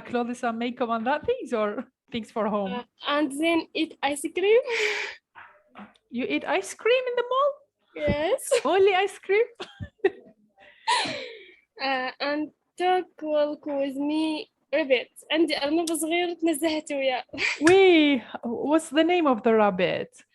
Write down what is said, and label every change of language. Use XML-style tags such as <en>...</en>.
<en>Clothes and makeup and that things or things for home? And then eat ice cream. You eat ice cream in the mall? Yes. Only ice cream? And took walk with me rabbit.</en> <ar>عندي أرنب صغير تنزهت وياه.</ar> <en>Wait, what's the name of the rabbit?</en>